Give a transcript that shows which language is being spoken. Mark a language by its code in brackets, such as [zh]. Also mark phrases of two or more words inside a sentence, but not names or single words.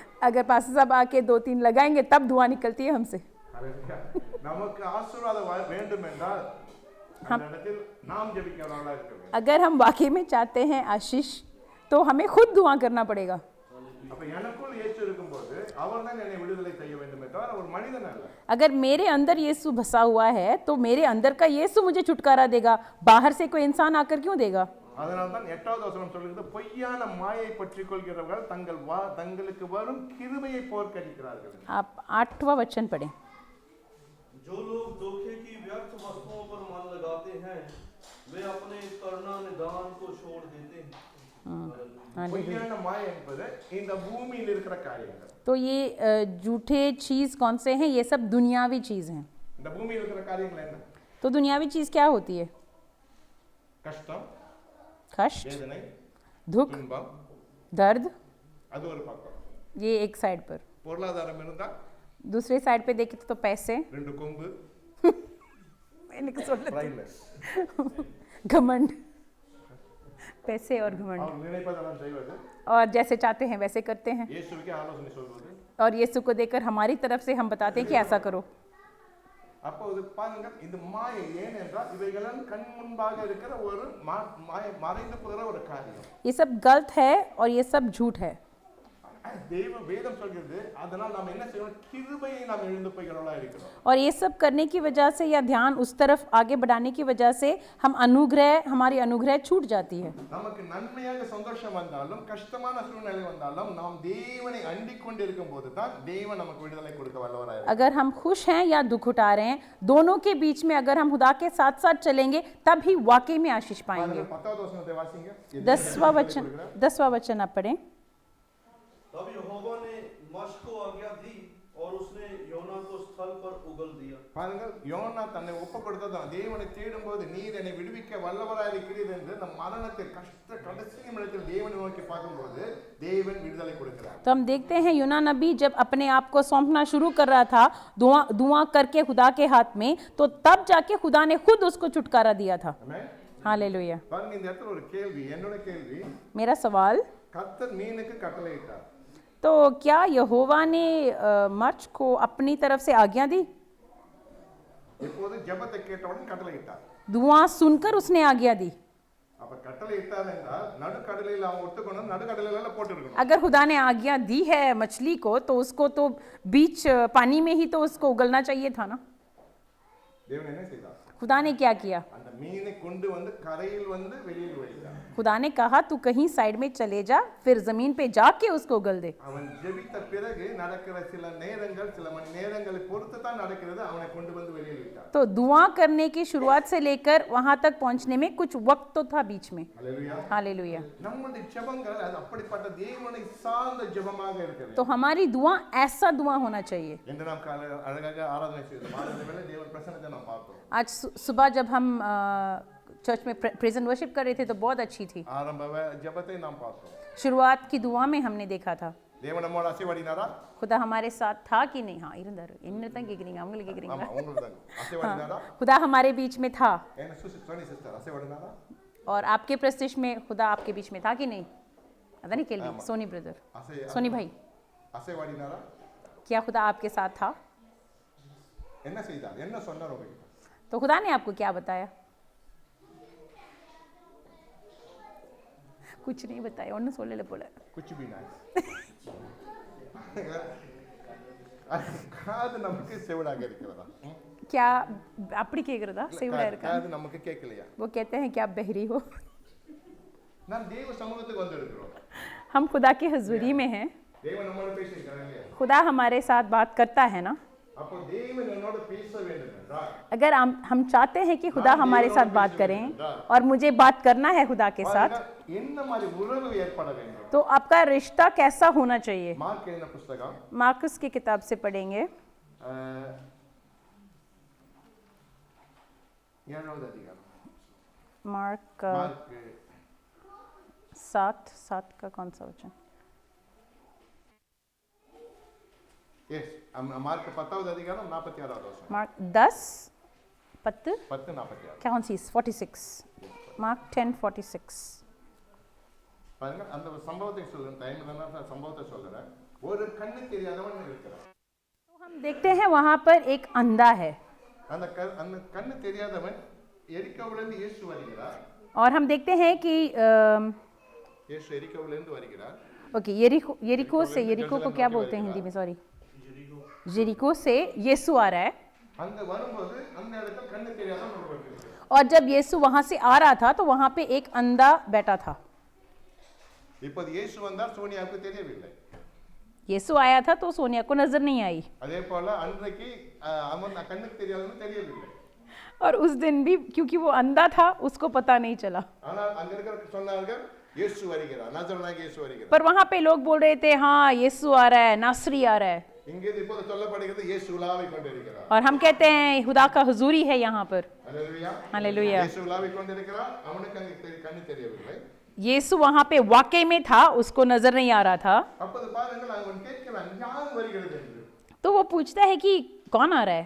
[hi] अगर पास्टर साहब आके 2-3 लगाएंगे तब दुआ निकलती है हमसे। [ta] ஹalleluya. நமக்கு ஆசீர்வாதம் வேண்டும் என்றால் அந்த இடத்தில் நாம் ஜெபிக்கிறவர்களாக இருக்க வேண்டும். [hi] अगर हम वाकई में चाहते हैं आशीष तो हमें खुद दुआ करना पड़ेगा। [ta] அப்ப எனக்குள் இயேசு இருக்கும்போது அவர்தான் என்னை விடுதலை செய்ய வேண்டும் என்றால் அவர் மனிதன் அல்ல. [hi] अगर मेरे अंदर यीशु बसा हुआ है तो मेरे अंदर का यीशु मुझे छुटकारा देगा, बाहर से कोई इंसान आकर क्यों देगा? [ta] அதனால தான் 8வது வசனம் சொல்லுகிறது பொய்யான மாயை பற்றிக் கொள்கிறவர்கள் தங்களுக்கு வரும் கிருபையை போர்க்கடிக்கிறார்கள். [hi] आप 8वां वचन पढ़ें। जो लोग धोखे की व्यर्थ वस्तुओं पर मन लगाते हैं वे अपने करना निदान को छोड़ देते हैं। [ta] பொய்யான மாயை என்பது இந்த பூமியில் இருக்கிற காரியங்கள். [hi] तो ये झूठे चीज कौन से हैं? ये सब दुनियावी चीज हैं। [ta] இந்த பூமியில் இருக்கிற காரியங்கள் என்ன? [hi] तो दुनियावी चीज क्या होती है? [ta] கஷ்டம், [hi] कष्ट, [ta] வேதனை, [hi] दुख, [ta] துன்பம், [hi] दर्द, [ta] அது ஒரு பக்கம். [hi] ये एक साइड पर। [ta] பொருளாதாரம் இருந்தா [hi] दूसरे साइड पे देखें तो पैसे, [ta] ரெண்டு கொம்பு, பிரைட்னஸ். [hi] घमंड, पैसे और घमंड, [ta] அவர் நினைப்பதெல்லாம் செய்வது [hi] और जैसे चाहते हैं वैसे करते हैं। [ta] இயேசுவுக்கே ஆலோசனை சொல்வது. [hi] और यीशु को देकर हमारी तरफ से हम बताते हैं कि ऐसा करो। [ta] அப்போது பாருங்க இந்த மாயை ஏனென்றால் இவைகளெல்லாம் கண் முன்பாக இருக்கிற ஒரு மறைந்து போகிற ஒரு காரியம். [hi] ये सब गलत है और ये सब झूठ है। [ta] தேவ வேதம் சொல்கிறது அதனால் நாம் என்ன செய்யணும்? கிருபையை நாம் இழந்து போகிறவர்களா இருக்கிறோம். [hi] और ये सब करने की वजह से या ध्यान उस तरफ आगे बढ़ाने की वजह से हम हमारी अनुग्रह छूट जाती है। [ta] நமக்கு நன்மையாக சந்தோஷம் வந்தாலும் கஷ்டமான சூழ்நிலை வந்தாலும் நாம் தேவனை அண்டிக் கொண்டு இருக்கும்போது தான் தேவன் நமக்கு விடுதலை கொடுக்க வல்லவராக இருக்கிறார். [hi] अगर हम खुश हैं या दुख उठा रहे हैं, दोनों के बीच में अगर हम खुदा के साथ साथ चलेंगे तब ही वाकई में आशीष पाएंगे। [ta] 10வது வசனத்தை வாசிங்க. [hi] 10वां वचन आप पढ़ें। तब यहोवा ने मर्श को आज्ञा दी और उसने योना को स्थल पर उगल दिया। [ta] பாருங்க யோனா தன்னை ஒப்பு கொடுத்ததான் தேவனை தேடும்போது நீர் என்னை விடுவிக்க வல்லவராக இருக்கிறீர் என்று நம் மரணத்தை கடைசி நிமிடத்தில் தேவனை நோக்கி பார்க்கும்போது தேவன் விடுதலை கொடுக்கிறார். [hi] तो हम देखते हैं यूना नबी जब अपने आप को सौंपना शुरू कर रहा था दुआ करके खुदा के हाथ में, तो तब जाके खुदा ने खुद उसको छुटकारा दिया था। [ta] ஆமென். [hi] हालेलुया। [ta] பாருங்க இந்த இடத்துல ஒரு கேள்வி, என்னோட கேள்வி, [hi] मेरा सवाल, [ta] கர்த்தர் மீனுக்கு கட்டளையிட்டார். [hi] तो क्या यहोवा ने मर्च को अपनी तरफ से आज्ञा दी? [ta] இப்போது ஜெபத்தை கேட்டவுடன் கட்டளையிட்டார். [hi] दुआ सुनकर उसने आज्ञा दी। [ta] அப்ப கட்டளையிட்டார் என்றால் நடுக்கடலில் அவன் ஒத்துக்கணும், நடுக்கடலில போட்டுருக்கணும். [hi] अगर खुदा ने आज्ञा दी है मछली को तो उसको तो बीच पानी में ही तो उसको उगलना चाहिए था ना। [ta] தேவன் என்ன செய்தார்? [hi] खुदा ने क्या किया? [ta] அந்த மீனை கொண்டு வந்து கரையில் வந்து வெளியில் வைத்தார். [hi] खुदा ने कहा तू कहीं साइड में चले जा, फिर जमीन पे जाके उसको उगल दे। [ta] அவன் ஜெபித்த பிறகு நடக்கிற சில நேரங்கள் சில மணி நேரங்களை பொறுத்து தான் நடக்கிறது. அவனை கொண்டு வந்து வெளியில் விட்டார். [hi] तो दुआ करने की शुरुआत से लेकर वहां तक पहुंचने में कुछ वक्त तो था बीच में। [ta] ஹல்லேலூயா. [hi] हालेलुया। [ta] நம்முடைய ஜெபங்கள் அது அப்படிப்பட்ட தேவனை சார்ந்த ஜெபமாக இருக்க வேண்டும். [hi] तो हमारी दुआ ऐसा दुआ होना चाहिए। [ta] என்று நாம் அழகாக ஆராதனை செய்தோம். ஆராதனை வேளை தேவன் பிரசன்னத்தை நாம் பார்த்தோம். [hi] आज सुबह जब हम चर्च में [en] present worship [hi] कर रहे थे तो बहुत अच्छी थी। [ta] ஆரம்ப ஜெபத்தை நாம் பார்த்தோம். [hi] शुरुआत की दुआ में हमने देखा था। [ta] தேவன் நம்மோட அசைவாடினாரா? [hi] खुदा हमारे साथ था कि नहीं? [ta] हाँ இருந்தாரு. என்னதான் கேக்குறீங்க? அவங்கள ஆமா, கேக்குறீங்களா? உங்களுக்கு தான். அசைவாடினாரா? [hi] खुदा हमारे बीच में था [ta] என்ன சொன்னி சிஸ்டர் அசைவாடினாரா? [hi] और आपके प्रस्तिश में खुदा आपके बीच में था कि नहीं? अदा नहीं केल्वी [ta] ஆமா. [hi] सोनी ब्रदर [ta] அசை [hi] सोनी भाई [ta] அசைவாடினாரா? [hi] क्या खुदा आपके साथ था? [ta] என்ன செய்தார்? என்ன சொன்னார் உங்களுக்கு? [hi] तो खुदा ने आपको क्या बताया? कुछ नहीं बताया. [ta] ஒன்னும் சொல்லல போல. [hi] कुछ भी नहीं. [ta] காது நமக்கு செவிடாக இருக்கிறதா? क्या அப்படி கேக்குறதா? செவிடா இருக்கா? காது நமக்கு கேட்கலையா? [hi] वो कहते हैं कि आप बहरी हो. [ta] நாம் தேவ சமூகத்துக்கு வந்திருக்கிறோம். [hi] हम खुदा की हजूरी में हैं. [ta] தேவன் நம்மோட பேசியிருக்கிறார் இல்லையா? [hi] खुदा हमारे साथ बात करता है ना. [ta] அப்போ தேவன் என்னோட பேச வேண்டும் என்றால் [hi] अगर हम चाहते हैं कि खुदा हमारे साथ बात करें और मुझे बात करना है खुदा के साथ, [ta] என்ன மாதிரி உறவு ஏற்பட வேண்டும்? [hi] तो आपका रिश्ता कैसा होना चाहिए? [ta] மார்க் எழுதின புத்தகம் [hi] मार्कस की किताब से पढ़ेंगे [ta] 7வது அதிகாரம். [hi] मार्क [ta] மார்க் [hi] 7 का कौन सा वचन? [ta] எஸ் மார்க் 10வது அதிகாரம் 46வது வசனம். [hi] मार्क 10 10 10:46. कौन सी 46 मार्क 10:46. [ta] பாருங்க அந்த சம்பவத்தை சொல்றேன். டைம்ல நான் சம்பவத்தை சொல்றேன். ஒரு கண்ணு தெரியாதவன் இருக்கிறான். [hi] तो हम देखते हैं वहां पर एक अंधा है [ta] அந்த கண்ணு தெரியாதவன் எரிக்கோவிலிருந்து இயேசு வருகிறார். [hi] और हम देखते हैं कि [ta] இயேசு எரிக்கோவிலிருந்து வருகிறார். [hi] ओके यरीको से यरीको को क्या बोलते हैं हिंदी में? सॉरी यरीको से यीशु आ रहा है. [ta] அங்க வரும்போது அந்த இடத்துல கண்ணு தெரியாதவன் ஒருவர் இருக்கிறார். [hi] और जब यीशु वहां से आ रहा था तो वहां पे एक अंधा बैठा था. [ta] இப்போது இயேசு வந்தார், சோனியாவுக்கு தெரியவில்லை. [hi] यीशु आया था तो सोनिया को नजर नहीं आई. [ta] அதே போல அன்றைக்கு அவன் கண்ணுக்கு தெரியாதவன் தெரியவில்லை. [hi] और उस दिन भी क्योंकि वो अंधा था उसको पता नहीं चला. [ta] ஆனால் அங்க இருக்கிற சொன்னார்கள் இயேசு வருகிறார், நசரேயனாகிய இயேசு வருகிறார். [hi] पर वहां पे लोग बोल रहे थे हाँ यीशु आ रहा है, नासरी आ रहा है. [ta] இங்கே இப்போது சொல்லப்படுகிறது இயேசு உலாவிக் கொண்டிருக்கிறார். [hi] और हम कहते हैं खुदा का हुजूरी है यहाँ पर. [ta] ஹalleluya. [hi] हालेलुया. [ta] இயேசு உலாவிக் கொண்டிருக்கிறார், அவனுக்கு அங்கே கண்ணு தெரியவில்லை. [hi] यीशु वहां पे वाकई में था, उसको नजर नहीं आ रहा था. [ta] அப்போது பாருங்கள் அவன் கேட்கிறான் யார் வருகிறது என்று. [hi] तो वो पूछता है कि कौन आ रहा है?